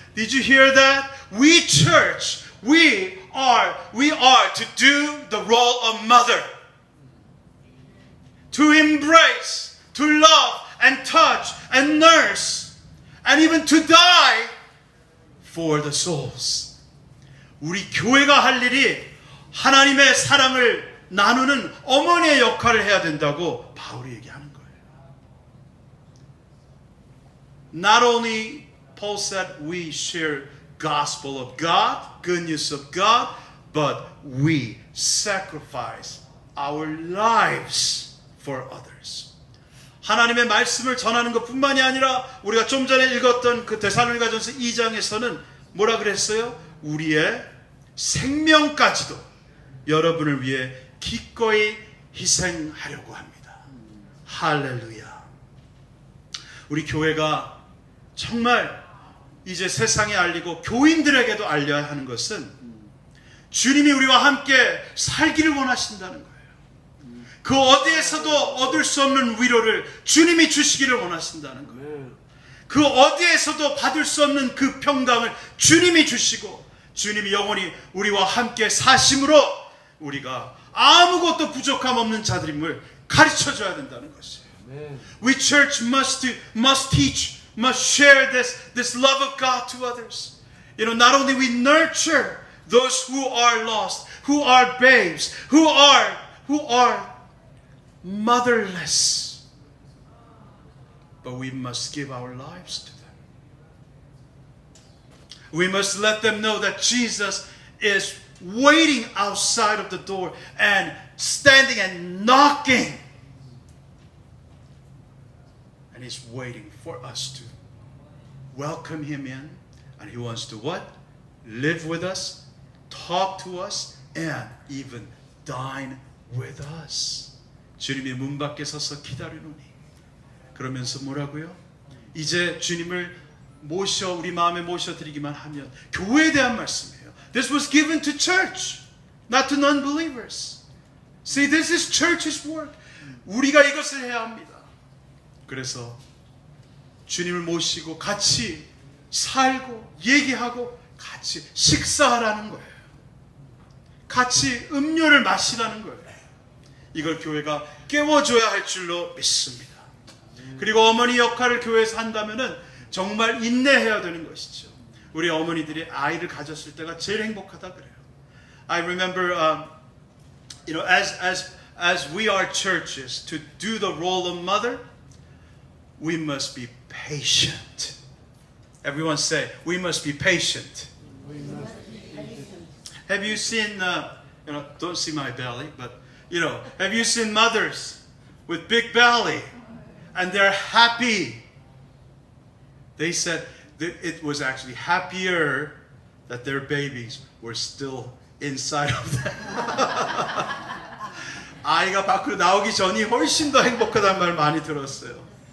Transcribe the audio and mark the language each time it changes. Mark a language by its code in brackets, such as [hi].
[en] Did you hear that? We church, we are to do the role of mother. To embrace, to love and touch and nurse and even to die for the souls. [ko] 우리 교회가 할 일이 하나님의 사랑을 나누는 어머니의 역할을 해야 된다고 바울이 얘기하는 거예요. [en] Not only Paul said we share gospel of God, good news of God, but we sacrifice our lives for others. [ko] 하나님의 말씀을 전하는 것뿐만이 아니라 우리가 좀 전에 읽었던 그 데살로니가전서 2장에서는 뭐라 그랬어요? 우리의 생명까지도 여러분을 위해 기꺼이 희생하려고 합니다. 할렐루야. 우리 교회가 정말 이제 세상에 알리고 교인들에게도 알려야 하는 것은 주님이 우리와 함께 살기를 원하신다는 거예요. 그 어디에서도 얻을 수 없는 위로를 주님이 주시기를 원하신다는 거예요. 그 어디에서도 받을 수 없는 그 평강을 주님이 주시고 주님이 영원히 우리와 함께 사심으로 우리가 아무것도 부족함 없는 자들임을 가르쳐줘야 된다는 것이에요. [en] We church must teach, must share this love of God to others. You know, not only we nurture those who are lost, who are babes, who are motherless, but we must give our lives to them. We must let them know that Jesus is waiting outside of the door and standing and knocking. And He's waiting for us to welcome Him in. And He wants to what? Live with us, talk to us, and even dine with us. [ko] 주님이 문 밖에 서서 기다리노니. 그러면서 뭐라고요? 이제 주님을 우리 마음에 모셔드리기만 하면 교회에 대한 말씀이에요. [en] This was given to church, not to non-believers. See, this is church's work. [ko] 우리가 이것을 해야 합니다. 그래서 주님을 모시고 같이 살고 얘기하고 같이 식사하라는 거예요. 같이 음료를 마시라는 거예요. 이걸 교회가 깨워줘야 할 줄로 믿습니다. 그리고 어머니 역할을 교회에서 한다면은 정말 인내해야 되는 것이죠. 우리 어머니들이 아이를 가졌을 때가 제일 행복하다 그래요. [en] I remember, you know, as we are churches to do the role of mother, we must be patient. Everyone say, we must be patient. We must be patient. Have you seen, you know, don't see my belly, but you know, have you seen mothers with big belly and they're happy? They said that it was actually happier that their babies were still inside of them. [ko] 아이가 밖으로 나오기 전이 훨씬 더 행복하다는 말 많이 들었어요.